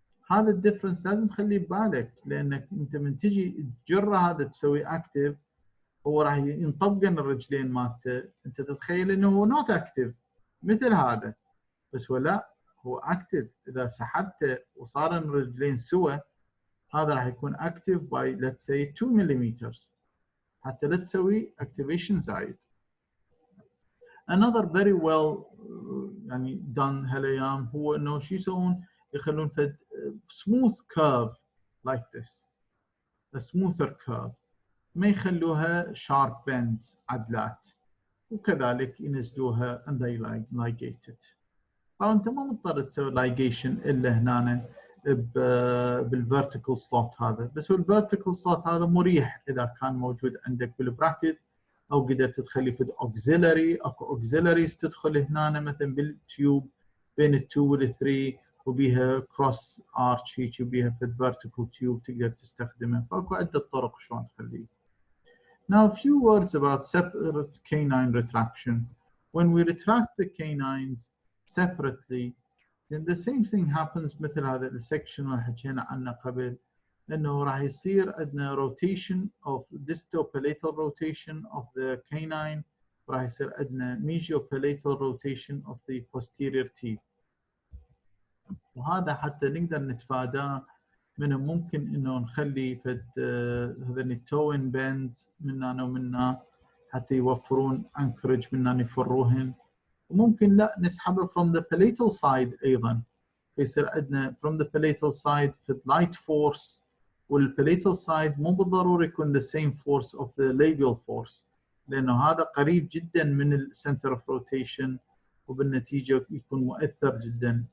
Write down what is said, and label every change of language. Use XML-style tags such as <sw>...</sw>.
<ar>هذا الديفرنس لازم تخليه ببالك، لانك انت من تجي تجره هذا تسوي اكتف هو راح ينطبقن الرجلين مالته، انت تتخيل انه هو نوت اكتف مثل هذا، بس هو لا هو اكتف. اذا سحبته وصار الرجلين سوا هذا راح يكون اكتف باي</ar> <en>let's say</en> <ar>2 ملم حتى لا تسوي activation زايد.</ar> <en>Another very well</en> <ar>يعني</ar> <en>done</en> <ar>هالايام هو انه شو يسوون؟ يخلون فد</ar> <en>smooth curve like this، a smoother curve،</en> <ar>ما يخلوها</ar> <en>sharp bends</en> <ar>عدلات، وكذلك ينزلوها</ar> <en>and they ligate it.</en> <ar>طبعا انت ما مضطر تسوي ligation الا هنا بالvertical slot هذا، بس هو الvertical slot هذا مريح اذا كان موجود عندك بالبراكت او قدرت تخلي في auxiliary، اكو auxiliaries تدخل هنا مثلا بالتيوب بين ال2 وال3 وبيها cross arch هيك وبيها في vertical tube تقدر تستخدمه، فاكو عدة طرق شلون تخليه.</ar> <en>Now a few words about separate canine retraction. When we retract the canines separately, then the same thing happens</en> <ar>مثل هذا السكشن اللي حكينا عنه قبل، انه راح يصير عندنا</ar> <en>rotation of distopalatal rotation of the canine</en> <ar>وراح يصير عندنا</ar> <en>mesiopalatal rotation of the posterior teeth.</en> <ar>وهذا حتى نقدر نتفاداه من ممكن انه نخلي فد هذين التوين باندز من هنا ومن هنا حتى يوفرون انكرج من هنا يفروهن، وممكن لا نسحبه</ar> <en>from the palatal side</en> <ar>ايضا، فيصير عندنا from the palatal side فد light force، والpalatal side مو بالضروري يكون</ar> <en>the same force of the labial force،</en> <ar>لانه هذا قريب جدا من السنتر اوف روتيشن وبالنتيجه يكون مؤثر جدا.</ar>